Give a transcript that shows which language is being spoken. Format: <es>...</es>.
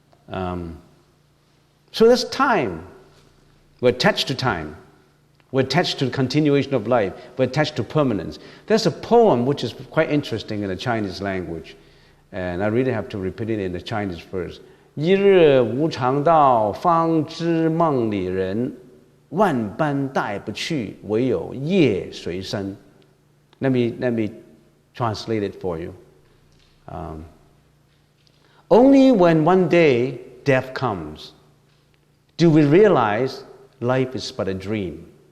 <en>So that's time. We're attached to time. We're attached to the continuation of life. We're attached to permanence. There's a poem which is quite interesting in the Chinese language, and I really have to repeat it in the Chinese first.</en> <zh>一日无常道，方知梦里人。万般带不去，唯有业随身。</zh> <en>Let me translate it for you. Only when one day death comes do we realize life is but a dream.</en>